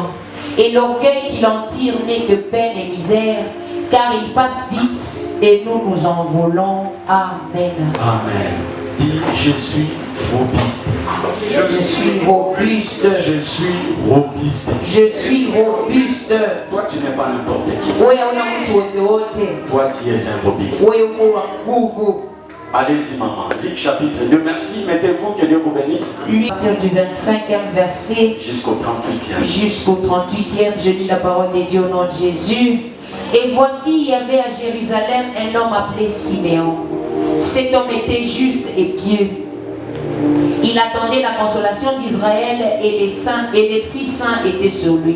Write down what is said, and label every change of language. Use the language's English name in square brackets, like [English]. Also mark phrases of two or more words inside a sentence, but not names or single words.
[French] Et l'orgueil qu'il en tire n'est que peine et misère, car il passe vite et nous nous envolons. Amen. Amen. Dis, je suis robuste. Je suis robuste. Je suis robuste. Je suis robuste. Toi, tu n'es pas n'importe qui. [Swahili] Wewe hauna mtu wote wote. [French] Toi, tu es un robuste. [Swahili] Wewe uko wa nguvu. [French] Allez-y, maman. Luc chapitre 2. Merci. Mettez-vous, que Dieu vous bénisse. Lui, à partir du 25e verset Jusqu'au 38e. jusqu'au 38e, je lis la parole de Dieu au nom de Jésus. Et voici, il y avait à Jérusalem un homme appelé Siméon. Cet homme était juste et pieux. Il attendait la consolation d'Israël et les saints, et l'Esprit Saint était sur lui.